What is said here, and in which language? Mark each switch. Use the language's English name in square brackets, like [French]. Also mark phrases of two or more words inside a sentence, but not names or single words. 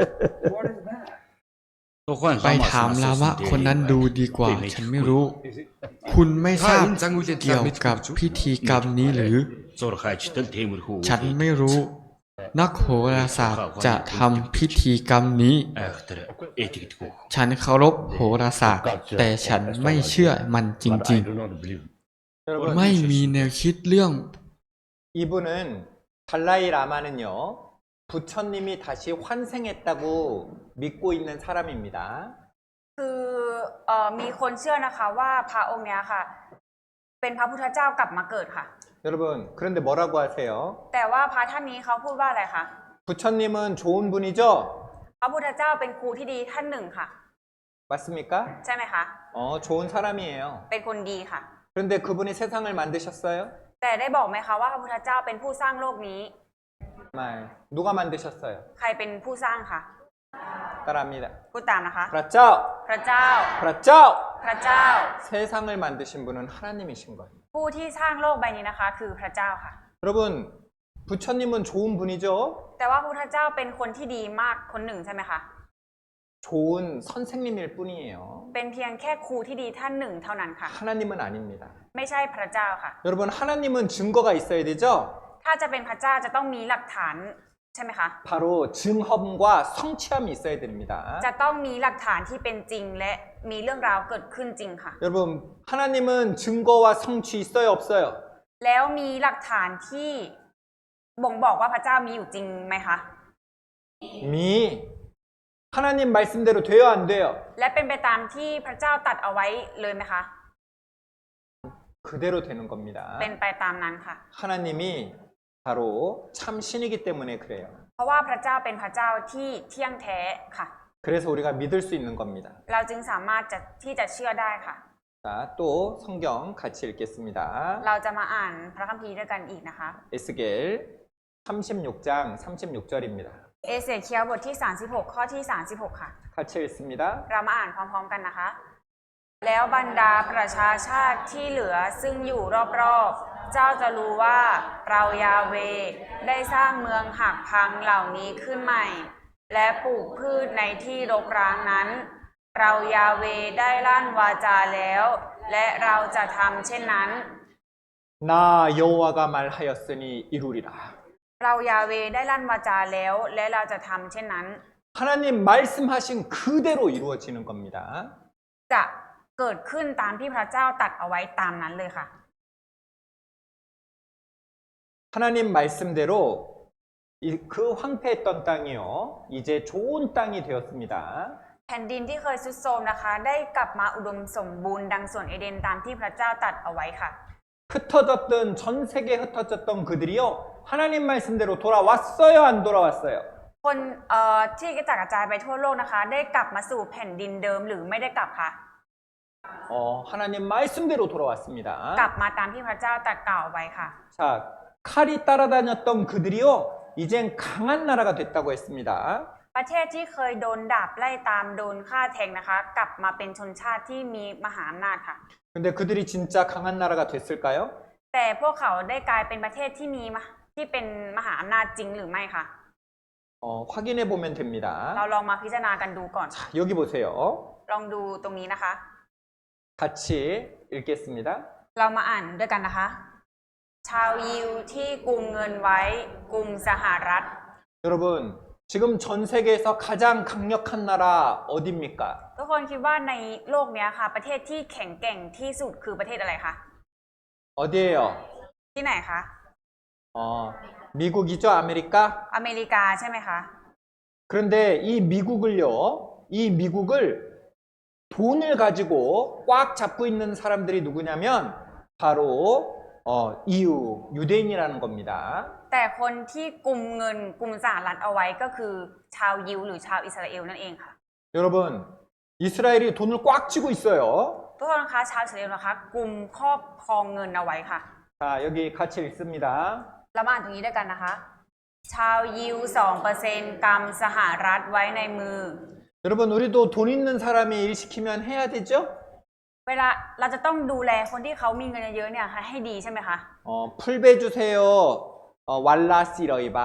[Thai] ไปถามลามะคนนั้นดูดีกว่า ฉันไม่รู้ คุณไม่ทราบเกี่ยวกับพิธีกรรมนี้หรือ ฉันไม่รู้ นักโหราศาสตร์จะทำพิธีกรรมนี้ ฉันเคารพโหราศาสตร์ แต่ฉันไม่เชื่อมันจริงๆ ไม่มีแนวคิดเรื่อง [Korean] 이분은 달라이 라마는요, 부처님이 다시 환생했다고 믿고 있는 사람입니다. [Thai] คือมีคนเชื่อนะคะว่าพระองค์เนี้ยค่ะ เป็นพระพุทธเจ้ากลับมาเกิดค่ะ [Korean] 여러분, 그런데 뭐라고 하세요? [Thai] แต่ว่าพระท่านนี้เขาพูดว่าอะไรคะ [Korean] 부처님은 좋은 분이죠? [Thai] พระพุทธเจ้าเป็นครูที่ดีท่านหนึ่งค่ะ [Korean] 맞습니까? [Thai] ใช่ไหมคะ [Korean] 좋은 사람이에요. [Thai] เป็นคนดีค่ะ [Korean] 그런데 그분이 세상을 만드셨어요? [Thai] แต่ได้บอกไหมคะว่าพระพุทธเจ้าเป็นผู้สร้างโลกนี้ [Korean] 말. 누가 만드셨어요? [Thai] ใครเป็นผู้สร้างคะ [Korean] 따라합니다. [Thai] พูดตามนะคะ 프라짜! พระเจ้า 프라짜! พระเจ้า [Korean] 세상을 만드신 분은 하나님이신 거예요. [Thai] ผู้ที่สร้างโลกใบนี้นะคะ คือพระเจ้าค่ะ [Korean] 여러분, 부처님은 좋은 분이죠? [Thai] แต่ว่าพระพุทธเจ้าเป็นคนที่ดีมากคนหนึ่งใช่ไหมคะ [Korean] 좋은 선생님일 뿐이에요. [Thai] เป็นเพียงแค่ครูที่ดีท่านหนึ่งเท่านั้นค่ะ [Korean] 하나님은 아닙니다. [Thai] ไม่ใช่พระเจ้าค่ะ [Korean] 여러분, 하나님은 증거가 있어야 되죠? [Thai] ถ้าจะเป็นพระเจ้าจะต้องมีหลักฐานใช่ไหมคะ [Korean] 바로 증험과 성취함이 있어야 됩니다. [Thai] จะต้องมีหลักฐานที่เป็นจริงและมีเรื่องราวเกิดขึ้นจริงค่ะ [Korean] 여러분, 하나님은 증거와 성취 있어요, 없어요? [Thai] แล้วมีหลักฐานที่บ่งบอกว่าพระเจ้ามีอยู่จริงไหมคะ 미. [Korean] 하나님 말씀대로 돼요, 안 돼요? [Thai] และเป็นไปตามที่พระเจ้าตรัดเอาไว้เลยไหมคะ [Korean] 그대로 되는 겁니다. [Thai] เป็นไปตามนั้นค่ะ [Korean] 하나님이 바로 참 신이기 때문에 그래요. [Thai] เพราะว่าพระเจ้าเป็นพระเจ้าที่เที่ยงแท้ค่ะ [Korean] 그래서 우리가 믿을 수 있는 겁니다. [Thai] เราจึงสามารถที่จะเชื่อได้ค่ะ [Korean] 자, 또 성경 같이 읽겠습니다. [Thai] เราจะมาอ่านพระคัมภีร์ด้วยกันอีกนะคะ [Korean] 에스겔 36장 36절입니다. [Thai] เอเสเคียลบทที่ 36 ข้อที่ 36 ค่ะ [Korean] 같이 읽습니다. [Thai] เรามาอ่านพร้อมๆกันนะคะ แล้วบรรดาประชาชาติที่เหลือซึ่งอยู่รอบๆ เจ้าจะรู้ว่าเรายาเวได้สร้างเมืองหักพังเหล่านี้ขึ้นใหม่ และปลูกพืชในที่รกร้างนั้น เรายาเวได้ลั่นวาจาแล้ว และเราจะทำเช่นนั้น [Korean] 나 여호와가 말하였으니 이루리라. [Thai] เรายาเวได้ลั่นวาจาแล้ว และเราจะทำเช่นนั้น [Korean] 하나님 말씀하신 그대로 이루어지는 겁니다. [Thai] จะเกิดขึ้นตามที่พระเจ้าตรัสเอาไว้ตามนั้นเลยค่ะ [Korean] 하나님 말씀대로 그 황폐했던 땅이요, 이제 좋은 땅이 되었습니다. [Thai] แผ่นดินที่เคยทรุดโทรมนะคะ ได้กลับมาอุดมสมบูรณ์ดังสวนเอเดนตามที่พระเจ้าตรัสเอาไว้ค่ะ [Korean] 흩어졌던 전 세계에 흩어졌던 그들이요, 하나님 말씀대로 돌아왔어요, 안 돌아왔어요? [Thai] คนที่กระจัดกระจายไปทั่วโลกนะคะ ได้กลับมาสู่แผ่นดินเดิมหรือไม่ได้กลับคะ [Korean] 하나님 말씀대로 [Thai] กลั [Korean] 돌아왔습니다. [Thai] บมาตามที่พระเจ้าตรัสกล่าวไว้ค่ะ [Korean] 자, 칼이 따라다녔던 그들이요, 이젠 강한 나라가 됐다고 했습니다. [Thai] ประเทศที่เคยโดนดาบไล่ตามโดนฆ่าแทงนะคะ กลับมาเป็นชนชาติที่มีมหาอำนาจค่ะ [Korean] 근데 그들이 진짜 강한 나라가 됐을까요? [Thai] แต่พวกเขาได้กลายเป็นประเทศที่เป็นมหาอำนาจจริงหรือไม่คะ [Korean] 확인해 보면 됩니다. [Thai] เราลองมาพิจารณากันดูก่อน [Korean] 자, 여기 보세요. [Thai] ลองดูตรงนี้นะคะ [Korean] 같이 읽겠습니다. [Thai] เรามาอ่านด้วยกันนะคะ ชาวยิวที่กุมเงินไว้กรุงสหรัฐ [Korean] 여러분, 지금 전 세계에서 가장 강력한 나라 어디입니까? [Thai] ทุกคนคิดว่าในโลกนี้ค่ะ ประเทศที่แข็งแกร่งที่สุดคือประเทศอะไรคะ [Korean] 어디예요? [Thai] ที่ไหนคะ [Korean] 미국이죠, 아메리카? [Thai] อเมริกาใช่ไหมคะ [Korean] 그런데 이 미국을요, 이 미국을 돈을 가지고 꽉 잡고 있는 사람들이 누구냐면 바로 이유, 유대인이라는 겁니다. [Thai] แต่คนที่กุมเงินกุมสหรัฐเอาไว้ก็คือชาวยิวหรือชาวอิสราเอลนั่นเองค่ะ [Korean] 여러분, 이스라엘이 돈을 꽉 쥐고 있어요. [Thai] ทุกคนคะชาวอิสราเอลนะคะกุมครอบครองเงินเอาไว้ค่ะ [Korean] 자, 여기 같이 읽습니다. [Thai] เรามาอ่านตรงนี้ด้วยกันนะคะ ชาวยิว 2% กำสหรัฐไว้ในมือ [Korean] 여러분, 우리도 돈 있는 사람이 일 시키면 해야 되죠? [Thai] เวลาเราจะต้องดูแลคนที่เขามีเงินเยอะๆเนี่ยค่ะให้ดีใช่ไหมคะ [Korean] 풀배 주세요. 왈라시러이 밭.